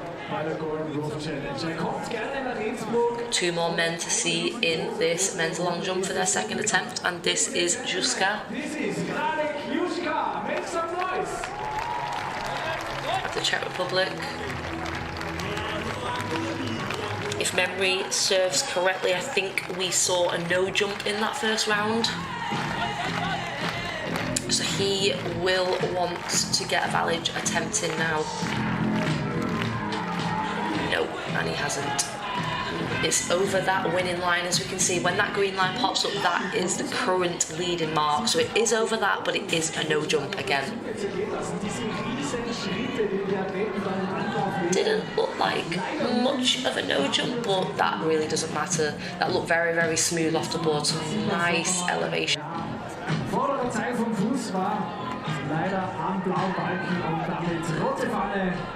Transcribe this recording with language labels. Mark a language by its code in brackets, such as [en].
[de] bei der Golden Roof Challenge. Kommt gerne nach Innsbruck. [en] 2 more men to see in this men's long jump for their second attempt, and this is Juska. This is Juska. Make some noise. The Czech Republic. If memory serves correctly, I think we saw a no jump in that first round. So he will want to get a valid attempt in now. No, and he hasn't. It's over that winning line, as we can see. When that green line pops up, that is the current leading mark. So it is over that, but it is a no jump again. Didn't look like much of a no jump, but that really doesn't matter. That looked very, very smooth off the board. Some nice elevation. [de] Vordere Teil vom Fuß war leider am blauen Balken und damit rote Fahne.